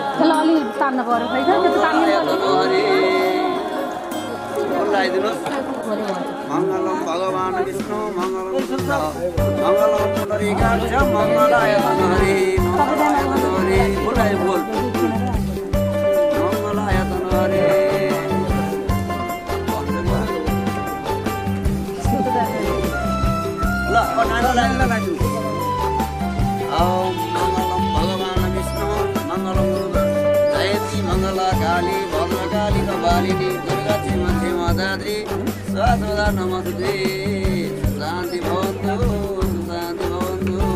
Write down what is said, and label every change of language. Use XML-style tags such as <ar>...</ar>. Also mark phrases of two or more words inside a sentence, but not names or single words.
<ne>त्यसलाई अलि तान्न पर्यो होइन त्यो तान्नु</ne> <sa>मङ्गलम भगवान् विष्णु मङ्गलम बुद्ध मङ्गलम पुण्डरीकाक्ष मङ्गलाय तनहरि मङ्गलाय बोलाय बोल मङ्गलाय तनहरि</sa> <ne>ल नानालाई लगाइदिनु</ne> <sa>मङ्गलम भगवान् विष्णु मङ्गलम जयति मङ्गला काली भद्रकाली कपालिनी दुर्गा श्रीमती माताद्री सदा नमस्ते शान्ति भवन्तु शान्ति भवन्तु</sa>